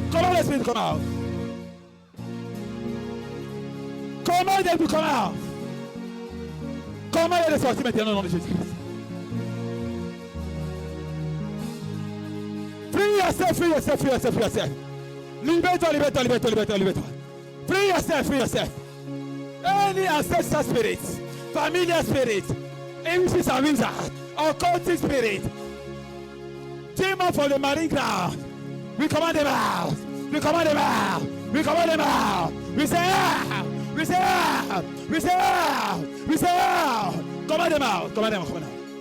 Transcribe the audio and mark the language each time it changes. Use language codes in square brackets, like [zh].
[en] Command the spirit to come out. Command them to come out. Command them [fr] de sortir maintenant au nom de Jésus-Christ. [en] Free yourself, free yourself, free yourself, free yourself. [fr] Libère-toi, libère-toi, libère-toi, libère-toi, libère-toi. [en] Free yourself, free yourself. Any ancestral spirit, familiar spirit, witches and wizards, occultic spirit, demon from the marine ground, we command them out. We command them out. We command them out. We say out. We say out. We say out. We say out. Command them out. Command them out. Command them out.